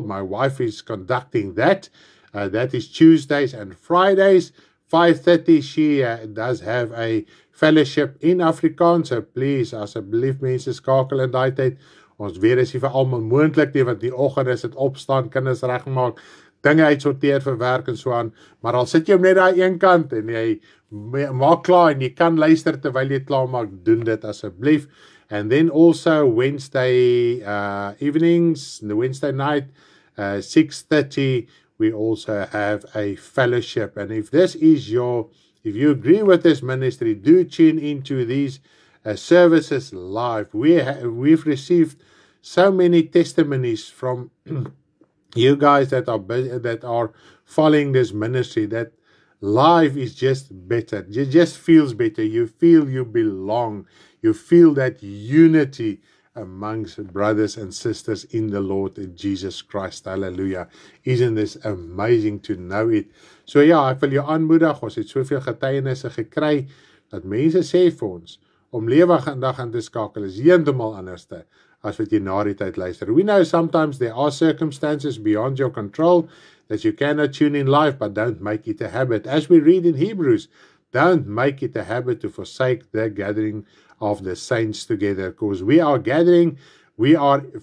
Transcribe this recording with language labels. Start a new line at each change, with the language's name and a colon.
English: My wife is conducting that. That is Tuesdays and Fridays. 5:30, she does have a fellowship in Afrikaans. So please,
Afrikaans: asseblief mense, skakel in daai tyd. Ons weet is nie vir almal moontlik nie, want die oggend is dit opstaan, kinders regmaak, dinge uitsorteer vir werk en so aan. Maar al sit jy net daai een kant en jy maak klaar en jy kan luister terwyl jy klaar maak, doen dit asseblief.
English: And then also Wednesday evenings, the Wednesday night, 6:30, we also have a fellowship. And if if you agree with this ministry, do tune into these services live. We've received so many testimonies from you guys that are following this ministry, that life is just better. It just feels better. You feel you belong. You feel that unity amongst brothers and sisters in the Lord Jesus Christ. Hallelujah. Isn't this amazing to know it?
Afrikaans: So ja, ek wil jou aanmoedig, ons het soveel getuienisse gekry, dat mense sê vir ons, om lewig en dag aan te skakel is heeltemal anderste as wat jy na die tyd luister.
English: We know sometimes there are circumstances beyond your control that you cannot tune in live, but don't make it a habit. As we read in Hebrews, don't make it a habit to forsake the gathering of the saints together, because we are gathering, we are